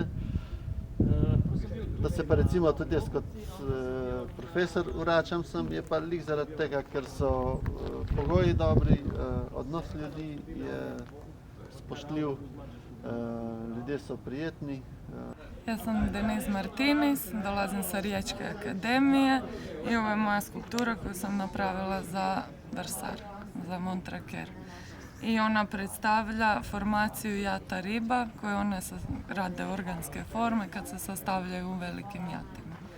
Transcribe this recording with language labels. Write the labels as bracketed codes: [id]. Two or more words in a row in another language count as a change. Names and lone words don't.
[sl] Da se pa recimo tudi jaz kot profesor vračam sem, je pa lih zaradi tega, ker so pogoji dobri, odnos ljudi je spoštljiv, ljudje so prijetni. [hr] Jaz sem Denise Martinis, dolazim sa Riječke akademije i ovo je moja skulptura koju sam napravila za Vrsar. za Montraker. I ona predstavlja formaciju jata riba koje one rade organske forme kad se sastavljaju u velikim jatima.